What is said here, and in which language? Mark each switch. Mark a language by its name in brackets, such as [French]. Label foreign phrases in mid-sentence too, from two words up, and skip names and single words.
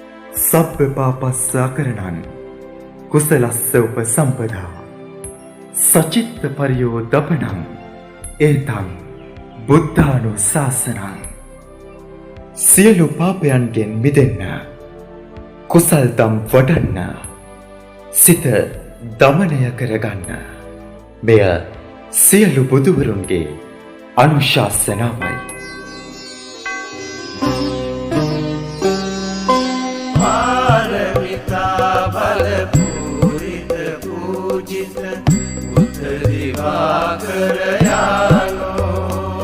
[Pali] සබ්බ පාපස්ස අකරණං කුසලස්ස උපසම්පදා සචිත්ත පරියෝදපනං ඒතං බුද්ධානුශාසනං. [Sinhala] සියලු පාපයන්ගෙන් මිදෙන්න කුසල් දම් වඩන්න සිත දමනය කරගන්න මෙය සියලු බුදුවරුන්ගේ අනුශාසනාවයි. [Pali] පාරමිතා බල පූරිත පූජිත බුද්ධ දිවාකර යානෝ